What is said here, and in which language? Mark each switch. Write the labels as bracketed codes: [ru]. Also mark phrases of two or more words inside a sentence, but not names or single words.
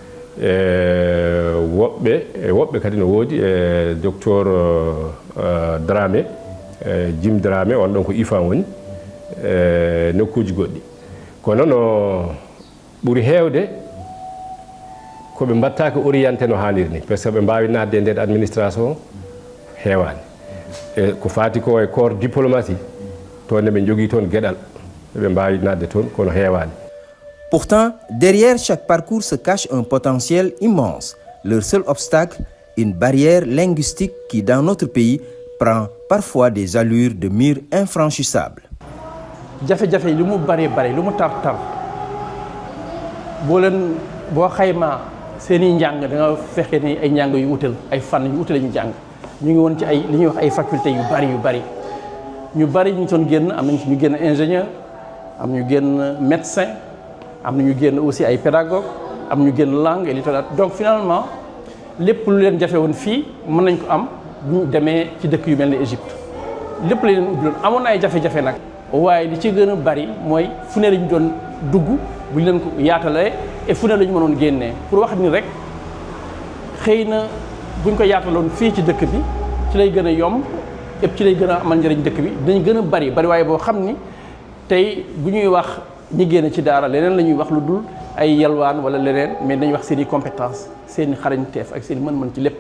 [ff] woɓɓe kadi no woodi docteur Dramé Jim Dramé on ɗon ko IFAN woni nokkuji goɗɗi kono no ɓuuri hewde koɓe mbattaki orienté no hanniri ni [fr] par ce que [ff] ɓe mbawi nadde e nder administration heewani ko fati ko e [fr] corps diplomatie [ff] toon ɓe jogii toon geɗal ɓe mbaawi naatde toon kono heewaani. [fr] Pourtant, derrière chaque parcours se cache un potentiel immense. Leur seul obstacle, une barrière linguistique qui, dans notre pays, prend parfois des allures de murs infranchissables. [wo] jafe-jafe yi lu mu bari lu mu tar boo xaymaa seen i njàng da nga fexe ni ay njàng yu wutal ay fànn yu wutal ñu jàng ñu ngi woon ci ay li ñuy wax ay faculté yu bari ñu doon génn am nañ ci ñu génn ingénieur am ñu génn médecin am na ñu génn aussi ay pédagogue am ñu génn [fr] langue et littérature. [wo] Donc finalement lépp lu leen jafe woon fii mën nañ ko am bu ñu demee ci dëkk yu mel ni Égypte lépp la leen ubbiloon amoon na ay jafe-jafe nag waaye li ci gën a bari mooy fu ne lañu doon dugg bu ñu leen ko yaatalee et fu ne la ñu mënoon génnee pour wax ni rek xëy na buñ ko yaataloon fii ci dëkk bi ci lay gën a yomb et ci lay gën a amal njëriñ dëkk bi dañ gën a bari waaye boo xam ni tey bu ñuy wax ñi génn ci daara leneen la ñuy wax lu dul ay yalwaan wala leneen mais dañuy wax seen i compétence seen i xarañteef ak seen i mën-mën ci lépp.